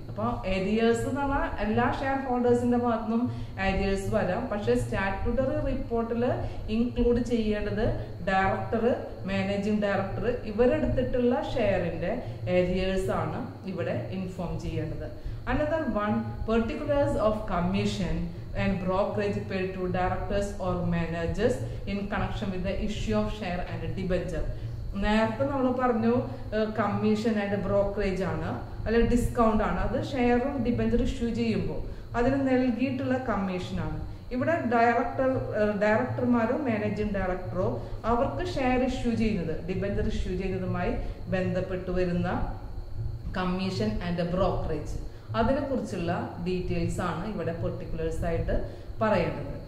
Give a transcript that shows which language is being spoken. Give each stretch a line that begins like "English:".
Malayalam: അപ്പോൾ ഏരിയേഴ്സ് എന്ന് പറഞ്ഞാൽ എല്ലാ ഷെയർ ഹോൾഡേഴ്സിന്റെ ഭാഗത്തുനിന്നും ഏരിയേഴ്സ് വരാം, പക്ഷെ സ്റ്റാറ്റ്യൂട്ടറി റിപ്പോർട്ടിൽ ഇൻക്ലൂഡ് ചെയ്യേണ്ടത് ഡയറക്ടർ, മാനേജിംഗ് ഡയറക്ടർ ഇവരെടുത്തിട്ടുള്ള ഷെയറിന്റെ ഏരിയേഴ്സ് ആണ് ഇവിടെ ഇൻഫോം ചെയ്യേണ്ടത്.
English: Another one particulars of commission and brokerage paid to directors or managers in connection with the issue of share and debenture.
Malayalam: നേരത്തെ നമ്മൾ പറഞ്ഞു കമ്മീഷൻ ആൻഡ് ബ്രോക്കറേജ് ആണ് അല്ലെങ്കിൽ ഡിസ്കൗണ്ട് ആണ്. അത് ഷെയറും ഡിബഞ്ചർ ഇഷ്യൂ ചെയ്യുമ്പോൾ അതിന് നൽകിയിട്ടുള്ള കമ്മീഷനാണ്. ഇവിടെ ഡയറക്ടർമാരോ മാനേജിംഗ് ഡയറക്ടറോ അവർക്ക് ഷെയർ ഇഷ്യൂ ചെയ്യുന്നത്, ഡിബഞ്ചർ ഇഷ്യൂ ചെയ്യുന്നതുമായി ബന്ധപ്പെട്ട് വരുന്ന കമ്മീഷൻ ആൻഡ് ബ്രോക്കറേജ് അതിനെ കുറിച്ചുള്ള ഡീറ്റെയിൽസ് ആണ് ഇവിടെ പെർട്ടിക്കുലേഴ്സ് ആയിട്ട് പറയേണ്ടത്.